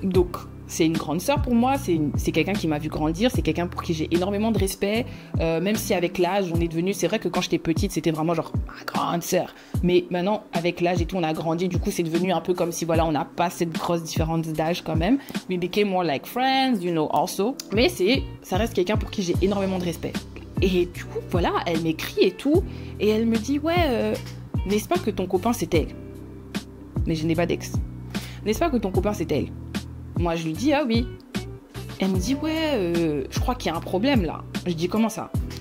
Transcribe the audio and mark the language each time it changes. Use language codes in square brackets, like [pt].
[fr] Donc, c'est une grande sœur pour moi, c'est quelqu'un qui m'a vu grandir, c'est quelqu'un pour qui j'ai énormément de respect, même si avec l'âge, on est devenu... C'est vrai que quand j'étais petite, c'était vraiment genre ma grande sœur. Mais maintenant, avec l'âge et tout, on a grandi, du coup, c'est devenu un peu comme si, voilà, on n'a pas cette grosse différence d'âge quand même. [en] We became more like friends, you know, also. [fr] Mais ça reste quelqu'un pour qui j'ai énormément de respect. Et du coup, voilà, elle m'écrit et tout, et elle me dit, ouais, n'est-ce pas que ton copain, c'est elle? Mais je n'ai pas d'ex. N'est-ce pas que ton copain, c'est elle? Moi, je lui dis, ah oui. Elle me dit, ouais, je crois qu'il y a un problème là. Je dis, comment ça?